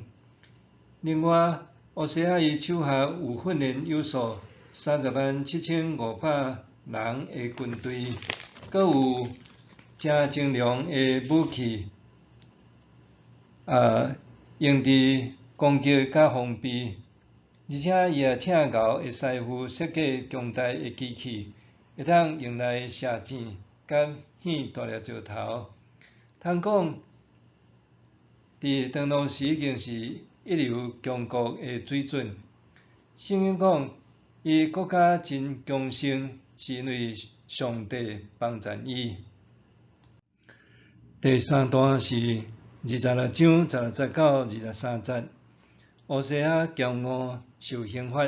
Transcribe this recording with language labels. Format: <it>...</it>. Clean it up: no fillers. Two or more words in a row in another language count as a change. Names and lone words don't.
<nan>另外，乌西亚伊手下有训练有素307500人诶军队，阁有真精良诶武器，用伫攻击甲防备，而且伊也请教会师傅设计强大诶机器，会当用来射箭，甲 hit 大粒石头。通讲，伫长路时已经是一流强国诶水准。圣经讲，伊国家真强盛，是因为上帝帮助伊。第三段是26章16节到23节，乌西亚骄傲受刑罚。</nan>